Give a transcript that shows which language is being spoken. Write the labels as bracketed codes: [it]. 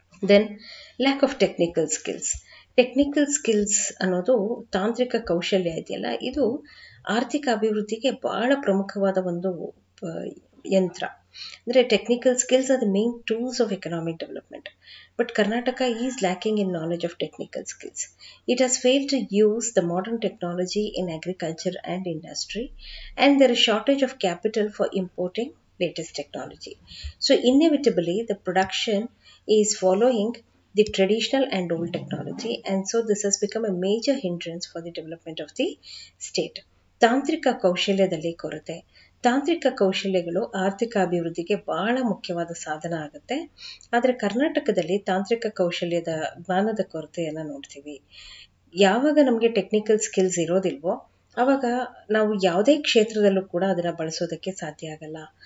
[en] Then lack of technical skills. [kn] Technical skills ಅನ್ನೋದು ತಾಂತ್ರಿಕ ಕೌಶಲ್ಯ ಇದೆಯಲ್ಲ, ಇದು ಆರ್ಥಿಕ ಅಭಿವೃದ್ಧಿಗೆ ಬಹಳ ಪ್ರಮುಖವಾದ ಒಂದು ಯಂತ್ರ. [en] ಅಂದರೆ technical skills are the main tools of economic development. But Karnataka is lacking in knowledge of technical skills. It has failed to use the modern technology in agriculture and industry, and there is shortage of capital for importing latest technology. So inevitably the production is following the traditional and old technology, and so this has become a major hindrance for the development of the state. [kn] ತಾಂತ್ರಿಕ ಕೌಶಲ್ಯದಲ್ಲಿ ಕೊರತೆ. ತಾಂತ್ರಿಕ ಕೌಶಲ್ಯಗಳು ಆರ್ಥಿಕ ಅಭಿವೃದ್ಧಿಗೆ ಬಹಳ ಮುಖ್ಯವಾದ ಸಾಧನ ಆಗುತ್ತೆ. ಆದರೆ ಕರ್ನಾಟಕದಲ್ಲಿ ತಾಂತ್ರಿಕ ಕೌಶಲ್ಯದ ಜ್ಞಾನದ ಕೊರತೆಯನ್ನು ನೋಡ್ತೀವಿ. ಯಾವಾಗ ನಮಗೆ ಟೆಕ್ನಿಕಲ್ ಸ್ಕಿಲ್ಸ್ ಇರೋದಿಲ್ವೋ ಆವಾಗ ನಾವು ಯಾವುದೇ ಕ್ಷೇತ್ರದಲ್ಲೂ ಕೂಡ ಅದನ್ನು ಬಳಸೋದಕ್ಕೆ ಸಾಧ್ಯ ಆಗಲ್ಲ.